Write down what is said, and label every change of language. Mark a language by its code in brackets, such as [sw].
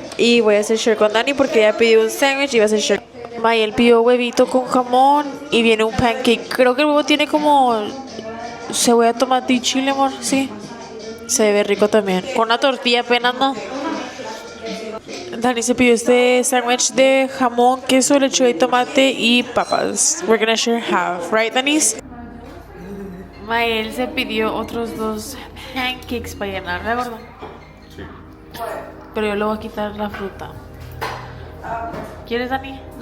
[es] Y voy a hacer share con Dani porque ella pidió un sándwich y va a hacer share. Mayel pidió huevito con jamón y viene un pancake. Creo que el huevo tiene como cebolla, tomate y chile, amor. Sí. Se ve rico también. Con una tortilla apenas, ¿no? Dani se pidió este sándwich de jamón, queso, lechuga y tomate y papas. [en] We're gonna share half, right, Danis? [es] Mael se pidió otros 2 pancakes para llenar, ¿de acuerdo? Sí. Pero yo le voy a quitar la fruta. ¿Quieres, Dani?